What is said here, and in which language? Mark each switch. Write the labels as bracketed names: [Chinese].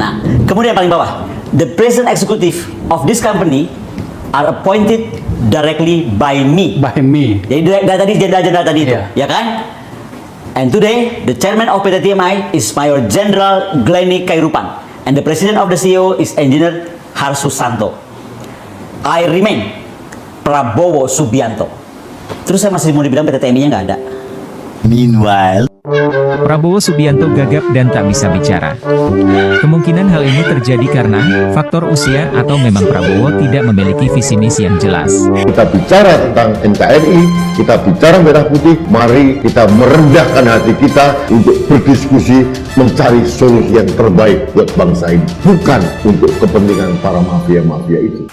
[Indonesian] Nah, kemudian paling bawah, [English] the present executive of this company are appointed directly by me. [Indonesian] Jadi dari tadi jenderal-jenderal tadi itu, ya kan? [English] And today, the chairman of PT TMI is Mayor General Glenny Kairupan, and the president of the CEO is Engineer Harsusanto. I remain Prabowo Subianto. [Indonesian] Terus saya masih mau dibilang PT TMI-nya nggak ada. [English] Meanwhile, [Indonesian] Prabowo Subianto gagap dan tak bisa bicara. Kemungkinan hal ini terjadi karena faktor usia atau memang Prabowo tidak memiliki visi misi yang jelas. Kita bicara tentang NKRI, kita bicara merah putih, mari kita merendahkan hati kita untuk berdiskusi mencari solusi yang terbaik buat bangsa ini, bukan untuk kepentingan para mafia-mafia itu.